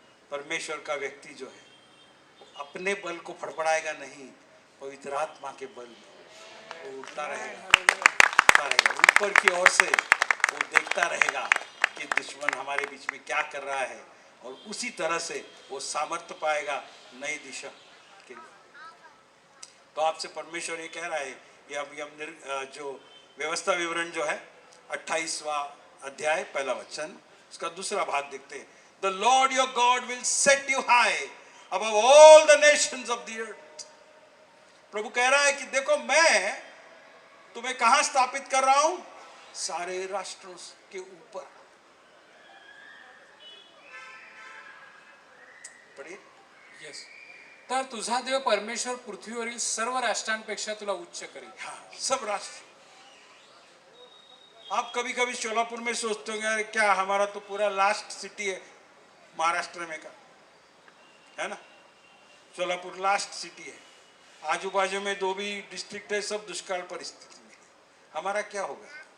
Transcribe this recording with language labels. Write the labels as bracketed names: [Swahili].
[Hindi] परमेश्वर का व्यक्ति जो है वो अपने बल को फड़फड़ाएगा नहीं, पवित्र आत्मा के बल में वो उड़ता रहेगा, ऊपर की ओर से वो देखता रहेगा कि दुश्मन हमारे बीच में क्या कर रहा है, और उसी तरह से वो सामर्थ्य पाएगा नई दिशा के लिए। तो आपसे परमेश्वर ये कह रहा है, ये हम जो व्यवस्था विवरण जो है 28वां अध्याय पहला वचन, उसका दूसरा भाग देखते हैं। [English] The Lord your God will set you high above all the nations of the earth. [Hindi] प्रभु कह रहा है कि देखो मैं तुम्हें कहां स्थापित कर रहा हूं, सारे राष्ट्रों के ऊपर। पढ़िए। [Marathi] येस, तर तुझा देव परमेश्वर पृथ्वीवरील सर्व राष्ट्रांपेक्षा तुला उच्च करेल. [Hindi] हाँ, सब राष्ट्र। आप कभी कभी शोलापुर में सोचते होंगे अरे क्या हमारा तो पूरा लास्ट सिटी है महाराष्ट्र में का, है ना। शोलापुर लास्ट सिटी है, आजू बाजू में 2 भी डिस्ट्रिक्ट है, सब दुष्काल परिस्थिति में। हमारा क्या होगा?